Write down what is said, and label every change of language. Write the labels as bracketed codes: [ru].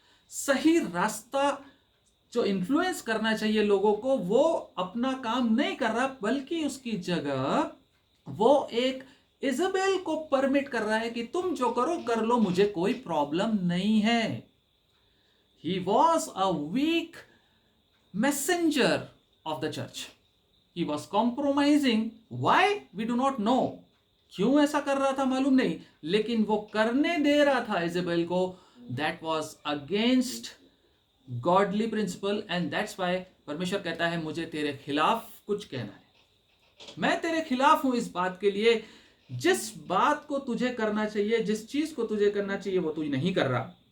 [hi] सही रास्ता जो इन्फ्लुएंस करना चाहिए लोगों को, वो अपना काम नहीं कर रहा, बल्कि उसकी जगह वो एक इजबेल को परमिट कर रहा है कि तुम जो करो कर लो, मुझे कोई प्रॉब्लम नहीं है। [en] He was a weak messenger of the church. He was compromising. Why? We do not know. [hi] क्यों ऐसा कर रहा था मालूम नहीं, लेकिन वो करने दे रहा था इजबेल को। [en] That was against godly principle and that's why [hi] परमेश्वर कहता है मुझे तेरे खिलाफ कुछ कहना है। मैं तेरे खिलाफ हूं इस बात के लिए, जिस बात को तुझे करना चाहिए, जिस चीज को तुझे करना चाहिए वो तू नहीं कर रहा।